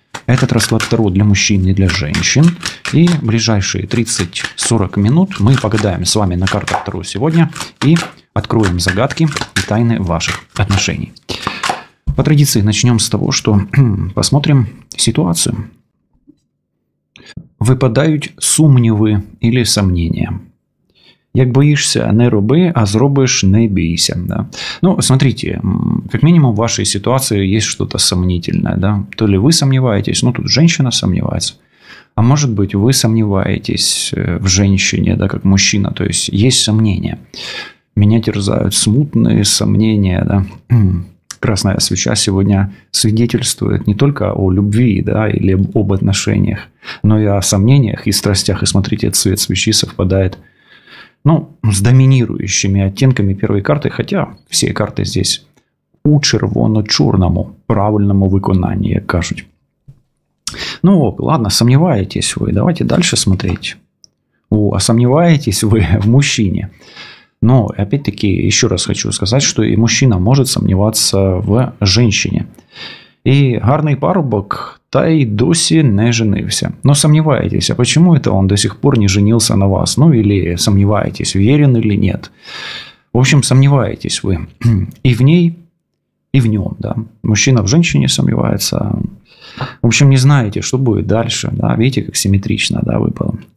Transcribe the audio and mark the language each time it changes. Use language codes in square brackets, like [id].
[ru] Этот расклад Таро для мужчин и для женщин. И в ближайшие 30-40 минут мы погадаем с вами на картах Таро сегодня и откроем загадки и тайны ваших отношений. По традиции начнем с того, что посмотрим ситуацию. [uk] Випадають сумніви [ru] или сомнения. [uk] Як боишься, не роби, а зробиш, не бейся. [ru] Да? Ну, смотрите, как минимум в вашей ситуации есть что-то сомнительное. Да? То ли вы сомневаетесь, ну тут женщина сомневается, а может быть вы сомневаетесь в женщине, да, как мужчина, то есть есть сомнения. Меня терзают смутные сомнения, да. Красная свеча сегодня свидетельствует не только о любви, да, или об отношениях, но и о сомнениях и страстях. И смотрите, цвет свечи совпадает, ну, с доминирующими оттенками первой карты, хотя все карты здесь [uk] у червоно-чорному правильному виконанні, як кажуть. [ru] Ну, ладно, сомневаетесь вы, давайте дальше смотреть. А сомневаетесь вы в мужчине? Но, опять-таки, еще раз хочу сказать, что и мужчина может сомневаться в женщине. [uk] И гарний парубок, та й досі не женився. [ru] Но сомневаетесь, а почему это он до сих пор не женился на вас? Ну, или сомневаетесь, верен или нет. В общем, сомневаетесь вы и в ней, и в нем. Да? Мужчина в женщине сомневается. В общем, не знаете, что будет дальше. Да? Видите, как симметрично, да, выпало.